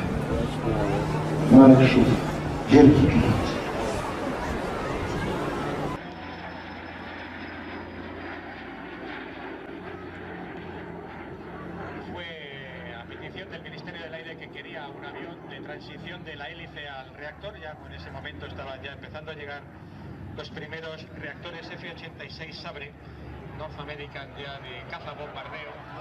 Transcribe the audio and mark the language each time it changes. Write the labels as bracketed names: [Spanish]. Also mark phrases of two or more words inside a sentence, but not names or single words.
[Polish] Marek Szuf, wielki pilot. [Spanish] Del Ministerio del Aire que quería un avión de transición de la hélice al reactor. Ya en ese momento estaban ya empezando a llegar los primeros reactores F-86 Sabre North American ya de caza bombardeo.